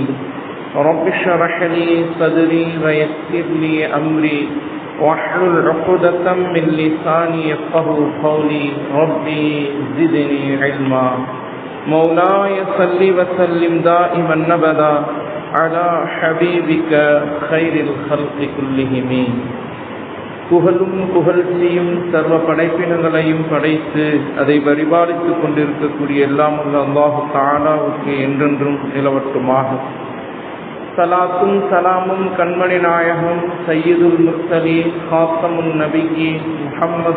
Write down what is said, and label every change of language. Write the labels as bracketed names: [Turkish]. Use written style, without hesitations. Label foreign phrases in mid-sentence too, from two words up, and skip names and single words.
[Arabic] رب اشرح لي صدري ويسر لي أمري واحلل عقدة من لساني يفقهوا قولي. ربي زدني علما. مولاي صل وسلم دائما أبدا على حبيبك خير الخلق كلهم. [Tamil] புகழும் புகழ்ச்சியும் சர்வ படைப்பினங்களையும் படைத்து அதை பரிபாலித்துக் கொண்டிருக்கக்கூடிய எல்லாம் உள்ள அல்லாஹு தஆலாவுக்கு என்றென்றும் நிலவட்டுமாக. சலாத்தும் சலாமும் கண்மணி நாயகம் [Arabic] سيد المرسلين خاتم النبيين [Tamil] முஹம்மது